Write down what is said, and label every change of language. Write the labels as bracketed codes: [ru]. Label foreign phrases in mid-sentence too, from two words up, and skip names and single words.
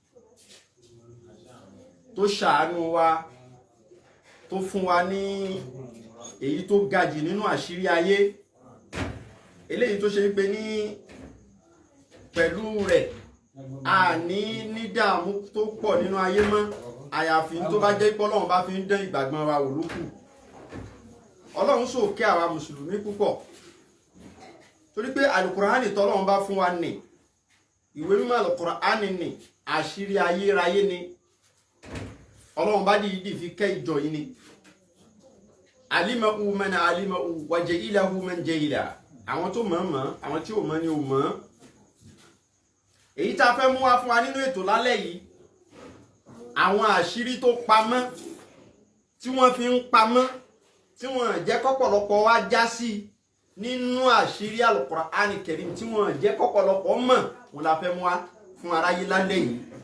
[yo] tó ṣàánú wa, tó fún wa ní èyí tó gajì nínú àṣírí ayé, eléyìí tó ṣe pé ní pẹ̀lú rẹ̀ a ní dààmú tó pọ̀ nínú ayé mọ́, àyàfi tó bá jẹ́ pé Ọlọ́run bá fi ń dán ìgbàgbọ́n wa wò lókù. Ọlọ́run sòkè àwa mùsùlùmí púpọ̀, torí pé Al-Qur'ani tọ́lọ́run bá fún wa ní ìwé mímọ́ Al-Qur'ani ní àṣírí ayérayé ni. Ọlọ́run bá dìídì fi kẹ́ ìjọ yìí ni. [ar] علمه من علمه وجهله من جهله. [yo] Àwọn tó mọ̀ mọ̀, àwọn tí ò mọ̀ ni ò mọ̀. Èyí tá a fẹ́ mú wá fún wa nínú ètò lálẹ́ yìí, àwọn àṣírí tó pamọ́, tí wọ́n fi ń pamọ́, tí wọ́n jẹ́ kọ́pọ̀lọpọ̀ wá já sí nínú àṣírí Al-Qur'ani Karim, tí wọ́n jẹ́ kọ́pọ̀lọpọ̀ mọ̀, wọn la fẹ́ mú wá fún aráyé lálẹ́ yìí.